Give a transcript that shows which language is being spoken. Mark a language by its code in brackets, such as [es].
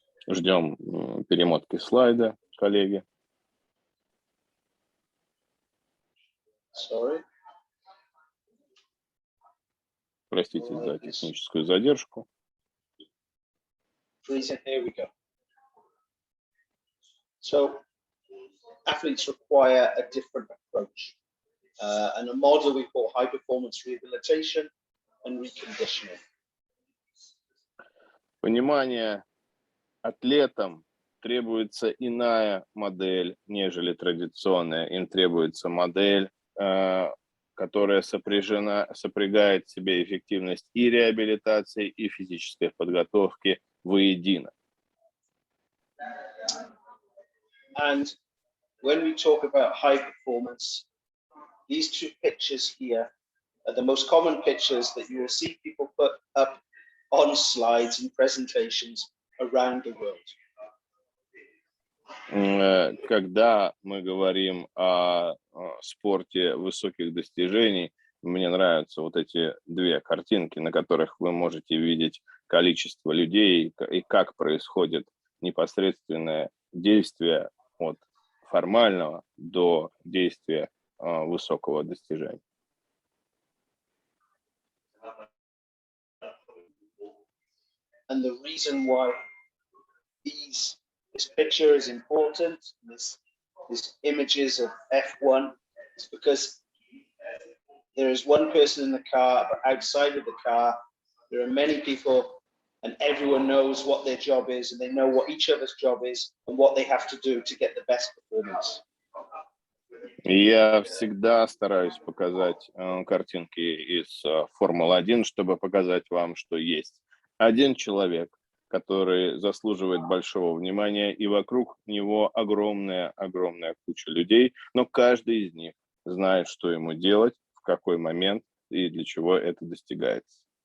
[ru] Ждем перемотки слайда, коллеги. [en] Sorry. [ru] Простите за техническую задержку. [en] Here we go. So, athletes require a different approach, and a model we call high performance rehabilitation and reconditioning. [ru] Понимание атлетам требуется иная модель, нежели традиционная. Им требуется модель, которая сопрягает в себе эффективность и реабилитации, и физической подготовки воедино. [en] And when we talk about high performance, these two pictures here are the most common pictures that you will see people put up on slides and presentations around the world. [ru] Когда мы говорим о спорте высоких достижений, мне нравятся вот эти две картинки, на которых вы можете видеть количество людей и как происходит непосредственное действие от формального до действия высокого достижения. [en] And the reason why this picture is important, this images of F1, is because there is one person in the car, but outside of the car, there are many people, and everyone knows what their job is, and they know what each other's job is, and what they have to do to get the best performance. [ru] Я всегда стараюсь показать картинки из Формулы-1, чтобы показать вам, что есть один человек, который заслуживает большого внимания, и вокруг него огромная куча людей, но каждый из них знает, что ему делать, в какой момент и для чего это достигается.